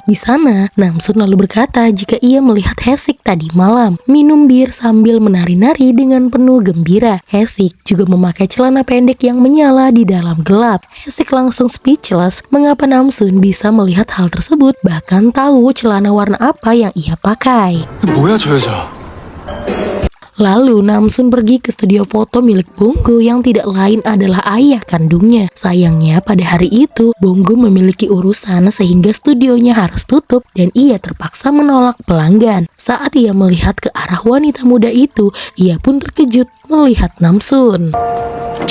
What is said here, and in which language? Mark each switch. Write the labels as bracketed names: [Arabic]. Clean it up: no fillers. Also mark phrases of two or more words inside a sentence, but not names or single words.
[Indonesian] Di sana, Namsun lalu berkata jika ia melihat Haesik tadi malam minum bir sambil menari-nari dengan penuh gembira. Haesik juga memakai celana pendek yang menyala di dalam gelap. Haesik langsung speechless mengapa Namsun bisa melihat hal tersebut, bahkan tahu celana warna apa yang ia pakai. [Korean] 뭐야 저 여자? [Indonesian] Lalu Namsun pergi ke studio foto milik Bongo yang tidak lain adalah ayah kandungnya. Sayangnya pada hari itu Bongo memiliki urusan sehingga studionya harus tutup dan ia terpaksa menolak pelanggan. Saat ia melihat ke arah wanita muda itu, ia pun terkejut melihat Namsun.